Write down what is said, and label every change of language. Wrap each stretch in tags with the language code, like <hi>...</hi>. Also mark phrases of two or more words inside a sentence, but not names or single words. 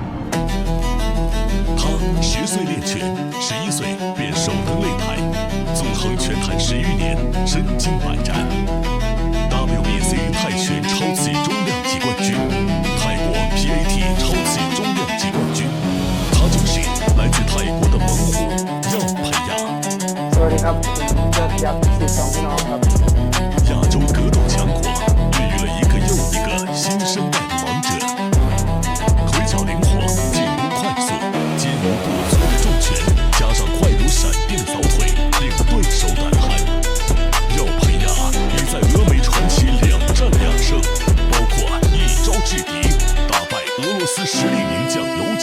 <zh>他10岁练拳，11岁便首登擂台，纵横拳坛10余年，身经百战。WBC 泰拳超级中量级冠军，泰国 PAT 超级中量级冠军，他就是来自泰国的猛虎耀培亚。</zh> <th>สวัสดีครับผมยอดยักษ์42พี่น้องครับ</th> <zh>亚洲格斗强国孕育了一个又一个新生代的王者，腿脚灵活，进攻快速，坚如不足的重拳，加上快如闪电的扫腿，令对手胆寒。耀培亚已在俄美传奇2战2胜，包括一招制敌，打败俄罗斯实力名将尤金。</zh>